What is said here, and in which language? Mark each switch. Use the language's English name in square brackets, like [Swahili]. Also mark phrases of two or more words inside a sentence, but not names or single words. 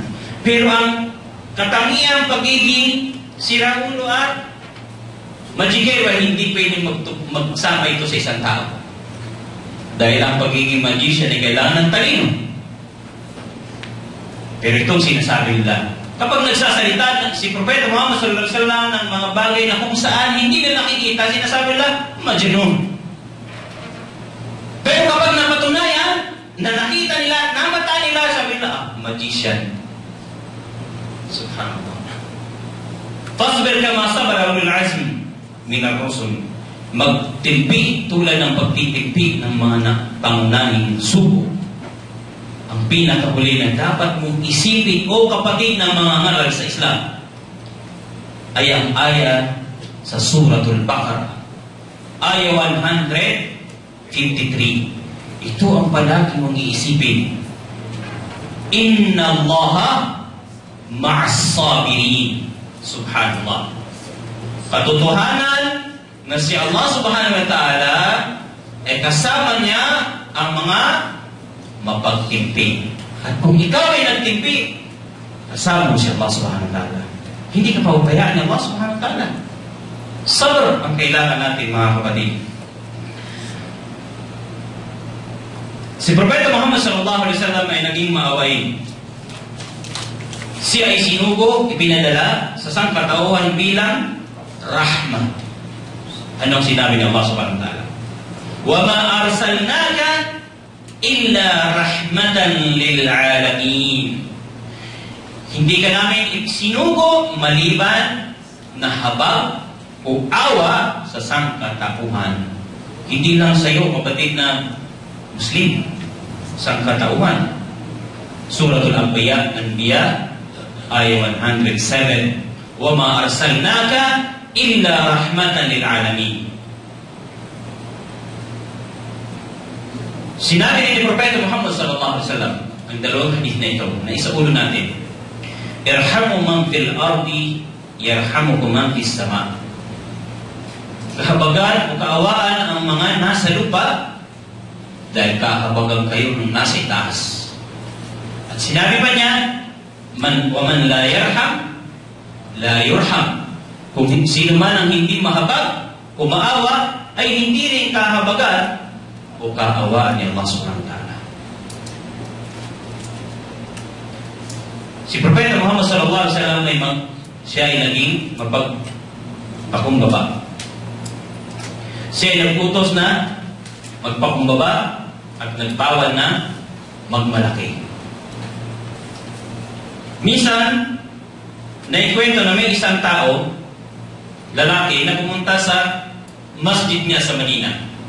[Filipino] Pero ang katangiang pagiging sira ulo at magikero ay hindi pwedeng magsama ito sa isang tao. Dahil ang pagiging magician ay kailangan ng talino. Pero itong sinasabi nila, kapag nagsasalita si Propeta Muhammad [Arabic] صلى الله عليه وسلم [Filipino] ng mga bagay na kung saan hindi nila nakikita, sinasabi nila, Majnun. Pero kapag napatunayan, na nakita nila, namata nila, sabi nila, magician. Subhanallah. [Arabic] فاصبر كما صبر أولو العزم من الرسل. [Filipino] Magtimpi tulad ng pagtitimpi ng mga pangunahing sugo. Ang pinakahuli na dapat mong isipin, o kapatid ng mga ngaral sa Islam, ay ang ayat sa Suratul Baqarah, ayat 153. Ito ang palagi mong iisipin. [Arabic] إن الله مع الصابرين. [Filipino] Subhanallah. Katotohanan na si Allah [Arabic] سبحانه وتعالى [Filipino] ay kasama niya ang mga mapagtimpi. At kung ikaw ay nagtimpi, kasama mo si Allah [Arabic] سبحانه وتعالى. [Filipino] Hindi ka paubayaan ni Allah [Arabic] سبحانه وتعالى. [Filipino] Sabr ang kailangan natin, mga kapatid. Si Propeta Muhammad [Arabic] صلى الله عليه وسلم [Filipino] ay naging maawain. Siya ay sinugo, ipinadala sa sangkatauhan bilang rahmah. Anong sinabi ng Allah [Arabic] سبحانه وتعالى? وما أرسلناك إلا رحمة للعالمين. [Filipino] Hindi ka namin sinugo maliban na habag o awa sa sangkatauhan. Hindi lang sa iyo, kapatid na Muslim, sa katauhan. Suratul Anbiya, ayat 107, [Arabic] وَمَا أَرْسَلْنَاكَ إِلَّا رَحْمَةً لِلْعَالَمِينَ. [Filipino] Sinabi ni Propeta Muhammad [Arabic] صلى الله عليه وسلم, [Filipino] ang dalawang hadith na ito, na isaulo natin, [Arabic] ارحموا من في الأرض يرحمكم من في السماء. [Filipino] Kahabagan o kaawaan ang mga nasa lupa, dahil kahabagan kayo ng nasa itaas. At sinabi pa niya, [Arabic] ومن لا يرحم لا يرحم. [Filipino] Kung sino man ang hindi mahabag o maawa, ay hindi rin kahabagan o kaawaan ni Allah [Arabic] سبحانه وتعالى. [Filipino] Si Propeta Muhammad [Arabic] صلى الله عليه وسلم [Filipino] siya ay naging magpakumbaba. Siya ay nagputos na magpakumbaba at nagbawal na magmalaki. Minsan, naikwento na may isang tao, lalaki, na pumunta sa masjid niya sa Manila.